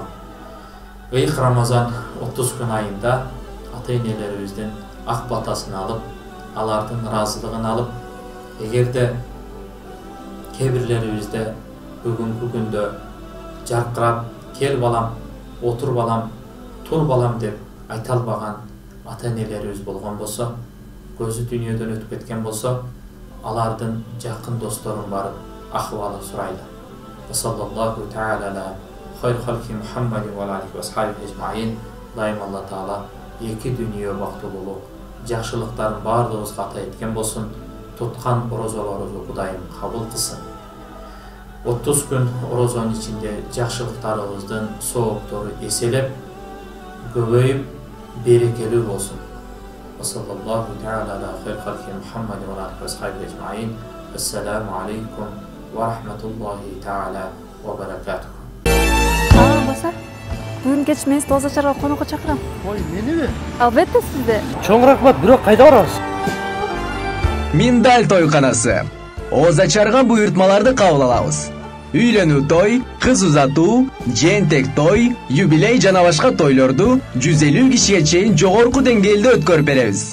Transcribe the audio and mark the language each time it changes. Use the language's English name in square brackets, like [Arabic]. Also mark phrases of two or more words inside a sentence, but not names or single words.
[Kyrgyz] Ыйык Рамазан 30 күн айында ата-энелерибиздин ак батасын алып, алардын ыраазылыгын алып, эгерде кээ бирлерибизде бүгүнкү күндө жаркырап, кел балам, отур балам, тур балам деп айта албаган ата-энелерибиз болгон болсо, көзү дүйнөдөн өтүп кеткен болсо, алардын жакын досторун барып акыбалын сурайлы. [Arabic] صلى الله تعالى على خير خلقه محمد وعليه وأصحابه أجمعين. [Kyrgyz] Дайым Алла Таала эки дүйнө бактылуулук, жакшылыктарын баардыгыбызга ата эткен болсун. Туткан орозолорубузду Кудайым кабыл кылсын. 30 күн орозонун ичинде жакшылыктарыбыздын сооптору эселеп, көбөйүп, берекелүү болсун. [Arabic] صلى الله تعالى على خير خلقه محمد وعليه وأصحابه أجمعين. السلام عليكم ورحمة الله تعالى وبركاته. [Kyrgyz] Баса, бүгүн кеч мен сизди Оза чарга конокко чакырам. Ой, мениби? Албетте сизди. Чоң рахмат, бирок кайда барабыз? Миндаль тойканасы. Оза чарга буйртмаларды кабыл алабыз. Үйлөнүү той, кыз узатуу, жентек той, юбилей жана башка тойлорду 150 кишиге чейин жогорку деңгээлде өткөрүп беребиз.